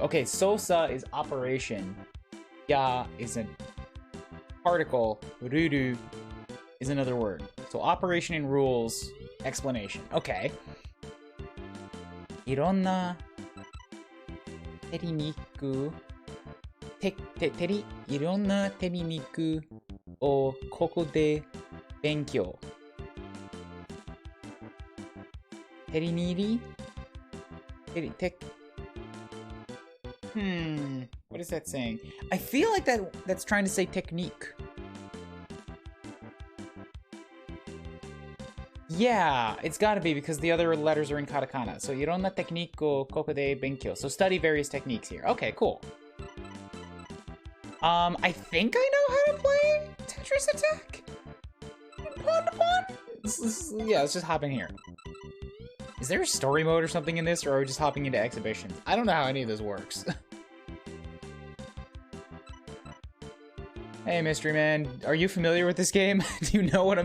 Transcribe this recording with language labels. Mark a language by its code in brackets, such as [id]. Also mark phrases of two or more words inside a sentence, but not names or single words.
[en] Okay, Sosa is operation. Ya is a particle. Ruru is another word. So operation and rules, explanation. [ja] Okay. いろんなテクニック. いろんなテクニックをここで勉強. Teriniri? [en] What is that saying? I feel like that's trying to say technique. Yeah, it's gotta be because the other letters are in katakana. [ja] So, いろんなテクニックをここで勉強. [en] So, study various techniques here. Okay, cool. I think I know how to play Tetris Attack? Pawn to pawn? Yeah, let's just hop in here. Is there a story mode or something in this, or are we just hopping into exhibitions? I don't know how any of this works. Hey, Mystery Man, are you familiar with this game?